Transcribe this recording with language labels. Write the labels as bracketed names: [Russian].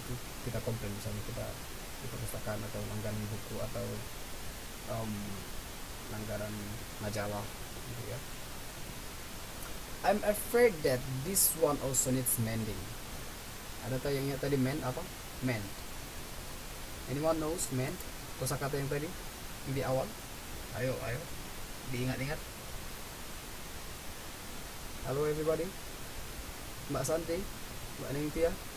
[Indonesian] Itu kita komplain, misalnya kita di perpustakaan atau langganan buku atau langganan majalah gitu ya. [English] I'm afraid that this one also needs mending. [Indonesian] Ada yang ingat tadi mend apa? Mend. [English] Anyone knows mend? [Indonesian] Kosakata yang tadi di awal. Ayo diingat-ingat. Halo everybody. Mbak Santi, Mbak Ningtia.